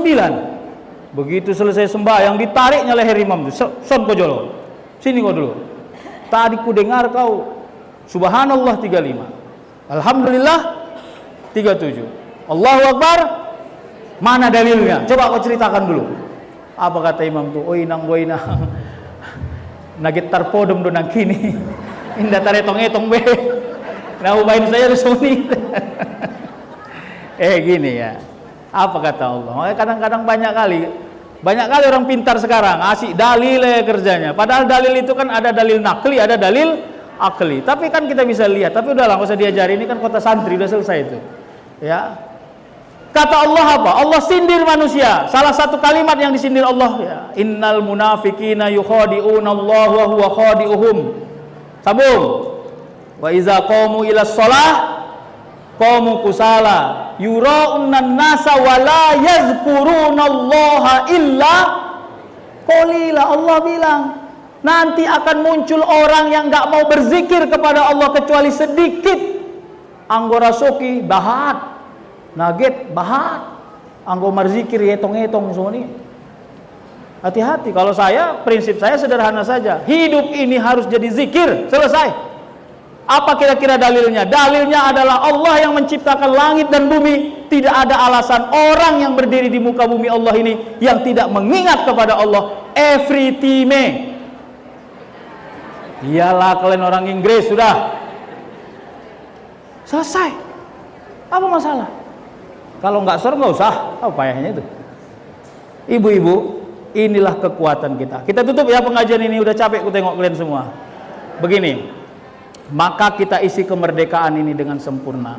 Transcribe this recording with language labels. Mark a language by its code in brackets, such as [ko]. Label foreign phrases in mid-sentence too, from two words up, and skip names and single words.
[id] Begitu selesai sembahyang ditariknya leher imam tuh. [btm] Son kau jolo. [id] Sini kau dulu. Tadi ku dengar kau subhanallah 35. Alhamdulillah 37. [ar] الله أكبر, [id] mana dalilnya? Coba kau ceritakan dulu. Apa kata imam tuh? [btm] Oinang boinang. Nagit tarpodom do nang kini. Indah taretong-etong be. [id] Nah ubahin saya suni. Gini ya. Apa kata Allah? Makanya kadang-kadang banyak kali orang pintar sekarang asik dalil kerjanya. Padahal dalil itu kan ada dalil nakli, ada dalil akli. Tapi kan kita bisa lihat. Tapi udahlah, nggak usah diajari. Ini kan kota santri, udah selesai itu. Ya. Kata Allah apa? Allah sindir manusia. Salah satu kalimat yang disindir Allah, ya, [ar] إن المنافقين يخادعون الله وهو خادعهم. [id] Sambung. [ar] وإذا قاموا إلى الصلاة قاموا كسالى يراءون الناس ولا يذكرون الله إلا قليلا. [id] Allah bilang, nanti akan muncul orang yang enggak mau berzikir kepada Allah kecuali sedikit. [btm] Anggora soki bahat. Naget bahat, anggo marzikir etong-etong [id] semua ini. Hati-hati. Kalau saya, prinsip saya sederhana saja. Hidup ini harus jadi zikir, selesai. Apa kira-kira dalilnya? Dalilnya adalah Allah yang menciptakan langit dan bumi. Tidak ada alasan orang yang berdiri di muka bumi Allah ini yang tidak mengingat kepada Allah [en] every time. [id] Iyalah kalian orang Inggris, sudah selesai. Apa masalah? Kalau nggak ser nggak usah, apa payahnya itu? Ibu-ibu, inilah kekuatan kita. Kita tutup ya pengajian ini, udah capek ku tengok kalian semua. Begini, maka kita isi kemerdekaan ini dengan sempurna.